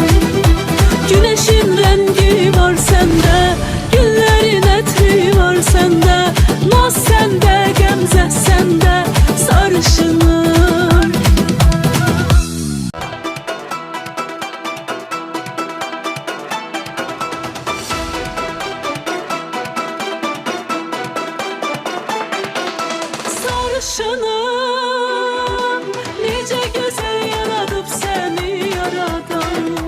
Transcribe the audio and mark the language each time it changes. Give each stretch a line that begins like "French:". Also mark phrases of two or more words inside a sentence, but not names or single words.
Turkish: Güneşin rengi var sende, güllerin etri var sende, naz sende,
Azerbaijani: qəmzə səndə, sarışınım. Sarışınım, necə gözəl yaradıb səni yaradan.